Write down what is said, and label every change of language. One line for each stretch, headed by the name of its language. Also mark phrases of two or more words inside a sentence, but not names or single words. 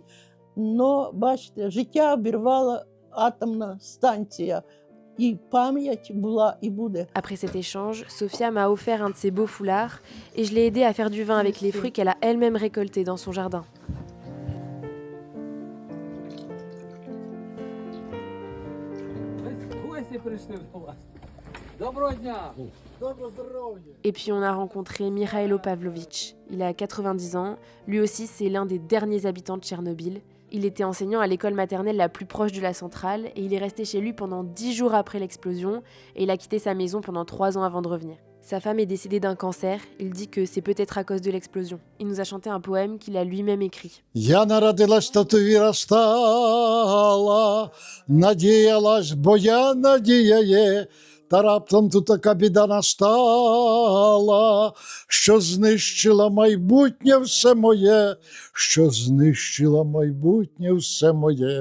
Ukrainian: Но, бачите, життя обірвала атомна станція. і пам'ять була і буде.
French: Après cet échange, Sofia m'a offert un de ses beaux foulards et je l'ai aidée à faire du vin avec les fruits qu'elle a elle-même récoltés dans son jardin. Et puis on a rencontré Mikhailo Pavlovitch. Il a 90 ans, lui aussi c'est l'un des derniers habitants de Tchernobyl. Il était enseignant à l'école maternelle la plus proche de la centrale et il est resté chez lui pendant 10 jours après l'explosion et il a quitté sa maison pendant 3 ans avant de revenir. Sa femme est décédée d'un cancer, il dit que c'est peut-être à cause de l'explosion. Il nous a chanté un poème qu'il a lui-même écrit.
Ukrainian: Я народилась, то ти виростала, надіялась, бо я надія є, та раптом тут така біда настала, що знищила майбутнє все моє, що знищила майбутнє все моє.